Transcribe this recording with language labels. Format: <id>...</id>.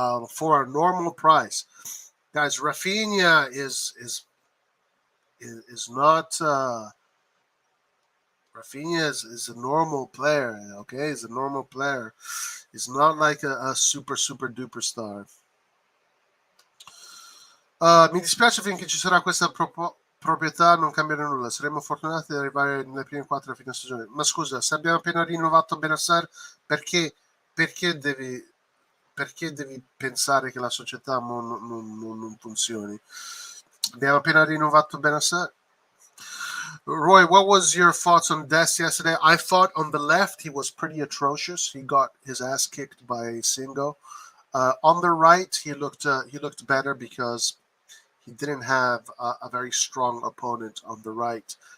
<en>For a normal price, guys, Rafinha is not. Rafinha is a normal player. Okay, he's a normal player. He's not like a super duper star.</en> <it>Mi dispiace finché ci sarà questa proprietà non cambierà nulla, saremo fortunati ad arrivare nelle prime 4 a fine stagione. Ma scusa, se abbiamo appena rinnovato Bennacer, perché devi pensare che la società non funzioni? Abbiamo appena rinnovato Bennacer.</it> <en>Roy, what was your thoughts on Dest yesterday? I thought on the left he was pretty atrocious. He got his ass kicked by Singo. On the right, he looked better because he didn't have a very strong opponent on the right.</en>